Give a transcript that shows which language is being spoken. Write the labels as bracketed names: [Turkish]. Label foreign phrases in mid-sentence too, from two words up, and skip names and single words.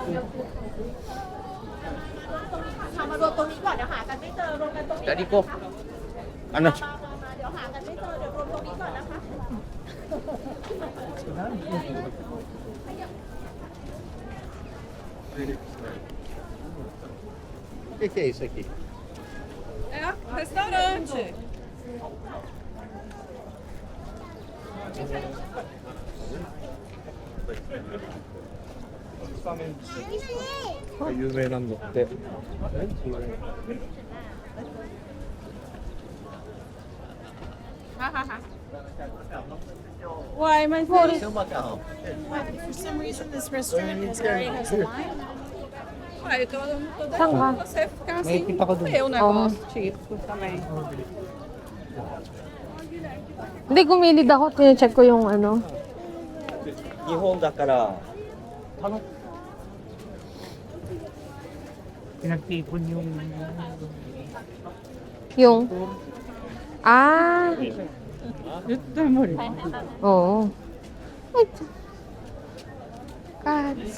[Thai] ทำมารวมตรงนี้ก่อนเดี๋ยวหากันไม่เจอรวมกันตรงนี้ [Indonesian] Tadi kok. Ano? [Thai] มาเดี๋ยวหากันไม่เจอเดี๋ยวรวมตรงนี้ก่อนนะคะ [Portuguese] O que é isso aqui? É, restaurante. [Japanese] Yumeなんだって。 [English] Why, my phone is... For some reason this restaurant is already has a line. [Portuguese] Ué, então eu não tô [Filipino] Saan ka? [Portuguese] deixando você ficar assim. [Filipino] kita ko dun. [Portuguese] Comer um negócio tipo também. [Filipino] Hindi, gumilid ako. Tine-check ko yung ano. [Japanese] 日本だから。 [Filipino] Pinagtipon yung Yung... Ah! Ito mo rin. [English] Oo. Wait. Cats.